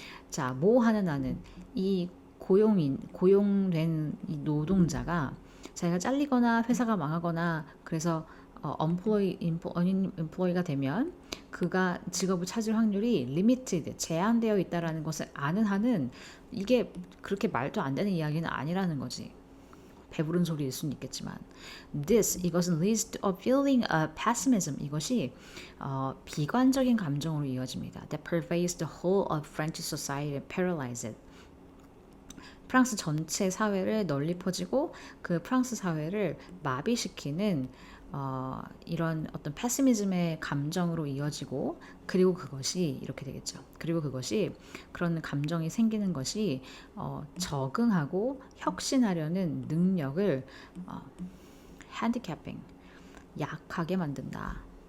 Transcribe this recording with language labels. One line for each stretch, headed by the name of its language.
Korean: 자, 뭐 하는 나는 이 고용된 이 노동자가 자기가 잘리거나 회사가 망하거나 그래서 unemploy가 되면 그가 직업을 찾을 확률이 limited, 제한되어 있다라는 것을 아는 한은 이게 그렇게 말도 안 되는 이야기는 아니라는 거지. 배부른 소리일 수는 있겠지만 이것은
English: leads to a feeling of pessimism,
Korean: 이것이 비관적인 감정으로 이어집니다.
English: That pervades the whole of French society and paralyzes it.
Korean: 프랑스 전체 사회를 널리 퍼지고 그 프랑스 사회를 마비시키는 이런 어떤 패시미즘의 감정으로 이어지고, 그리고 그것이 이렇게 되겠죠. 그리고 그것이, 그런 감정이 생기는 것이 적응하고 혁신하려는 능력을 handicapping, 약하게 만든다.